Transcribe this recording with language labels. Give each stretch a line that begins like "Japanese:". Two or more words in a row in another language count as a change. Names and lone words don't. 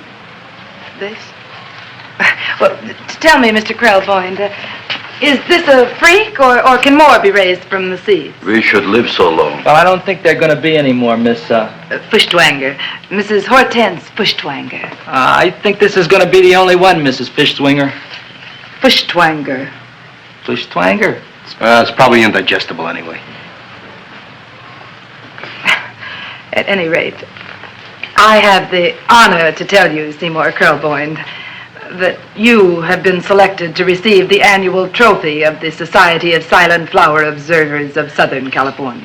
English: This? Well, tell me, Mr. Krelboyne, is this a freak, or can more be raised from the seeds? We should live so long. Well, I don't think they're going to be any more, Miss, Fuschtwanger. Mrs. Hortense Fuschtwanger. I think this is going to be the only one, Mrs. Fischtwinger. Fuschtwanger. Fischtwanger? It's probably indigestible anyway. At any rate, I have the honor to tell you, Seymour Krelboyne, that you have been selected to receive the annual trophy of the Society of Silent Flower Observers of Southern California.